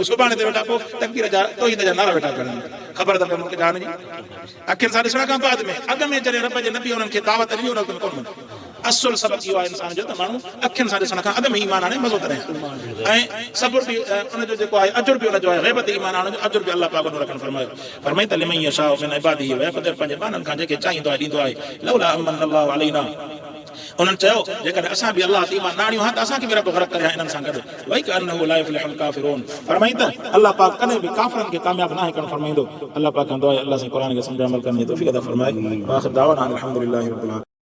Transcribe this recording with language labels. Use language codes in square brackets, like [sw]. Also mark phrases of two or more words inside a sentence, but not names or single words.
[sd] सुभाणे ते वेठा पोइ तकबीर जा तौहीद जा नारा वेठा करनि। ख़बर त मुल्क जहान जी अखियुनि सां ॾिसण खां बाद में अॻ में जॾहिं रब जे नबी उन्हनि खे दावत ॾिनी उन वक़्त कोन असुल सबक़ इहो आहे इंसान जो त माण्हू अखियुनि सां ॾिसण खां अॻ में ईमान आणे मज़ो करे ऐं सब्र बि उनजो जेको आहे अजुर बि उनजो आहे ग़ैबत ईमान आणण जो अजुर बि अल्लाह पाक उन रखण फरमायो। फरमाई त [ar] لمن يشاء من عباده ويقدر [sd] पंहिंजे बाननि खां जेके चाहींदो आहे ॾींदो आहे। [ar] لولا أن منّ الله علينا [sd] उन्हनि चयो जेकॾहिं असां बि अल्लाह ते ईमान न आणियूं हा त असांखे बि रब ग़रक़ करे इन्हनि सां गॾु। [ar] ويكأنه لا يفلح الكافرون [sd] फरमाई त अल्लाह पाक कॾहिं बि काफ़िरनि खे कामयाब न आहे करणु फरमाईंदो। अल्लाह पाक खां दुआ आहे अल्लाह से क़ुरान खे सम्झ अमल करण जी तौफ़ीक़ अता फरमाए। [ar] آخر دعوانا الحمد لله رب العالمين.